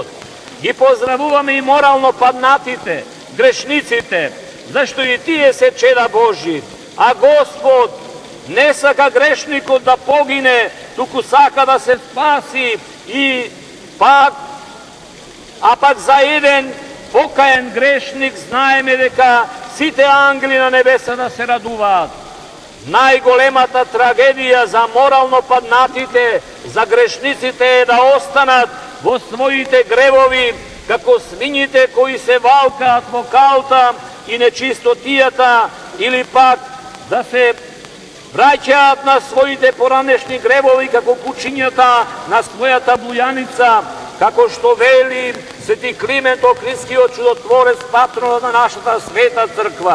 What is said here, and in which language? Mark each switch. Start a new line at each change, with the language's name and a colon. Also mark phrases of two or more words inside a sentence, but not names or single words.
Macedonian: И поздравуваме и морално паднатите, грешниците, зашто и тије се чеда Божји, а Господ не сака грешнику да погине, туку сака да се спаси и пак за један покајан грешник знајеме дека сите ангели на небеса да се радуваат. Најголемата трагедија за морално паднатите, за грешниците е да останат во своите гревови, како свињите кои се валкаат во калта и нечистотијата, или пак да се враќаат на своите поранешни гревови, како кучињата на својата бујаница, како што вели Свети Климент Охридскиот чудотворец, патронот на нашата света црква.